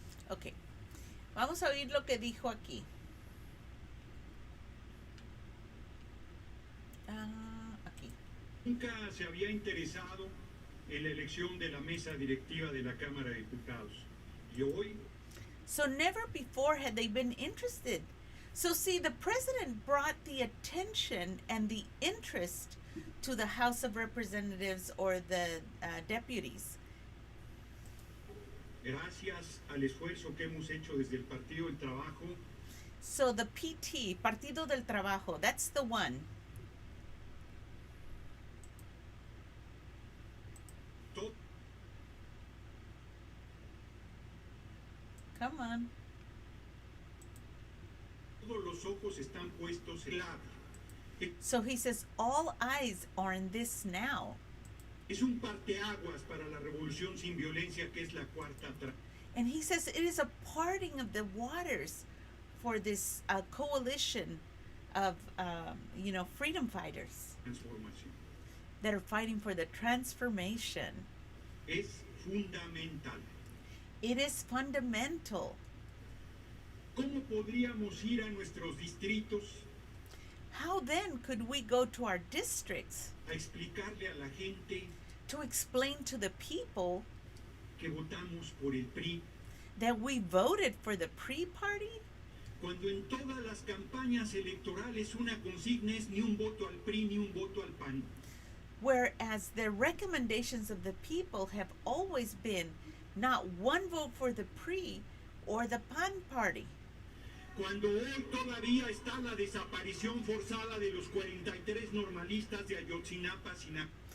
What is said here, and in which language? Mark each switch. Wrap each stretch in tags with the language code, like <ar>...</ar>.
<es>Ok, vamos a oír lo que dijo aquí. Aquí. Nunca se había interesado en la elección de la mesa directiva de la Cámara de Diputados. Y hoy</es> <en>So never before had they been interested. So see, the president brought the attention and the interest to the House of Representatives or the deputies.</en> <es>gracias al esfuerzo que hemos hecho desde el Partido del Trabajo,</es> <en>So the PT, Partido del Trabajo, that's the one. to- Come on.</en> <es>todos los ojos están puestos en la.</es> <en>So he says, all eyes are in this now.</en> <es>Es un parteaguas para la revolución sin violencia que es la cuarta</es> <en>And he says it is a parting of the waters for this coalition of, freedom fighters</en> <es>transformación.</es> <en>that are fighting for the transformation.</en> <es>Es fundamental.</es> <en>It is fundamental.</en> <es>¿Cómo podríamos ir a nuestros distritos</es> <en>How then could we go to our districts</en> <es>a explicarle a la gente</es> <en>to explain to the people</en> <es>que votamos por el PRI</es> <en>that we voted for the pre-party?</en> <es>cuando en todas las campañas electorales una consigna es ni un voto al PRI ni un voto al PAN?</es> <en>Whereas the recommendations of the people have always been not one vote for the pre or the PAN party.</en> <es>Cuando hoy todavía está la desaparición forzada de los 43 normalistas de Ayotzinapa, Sinaloa.</es>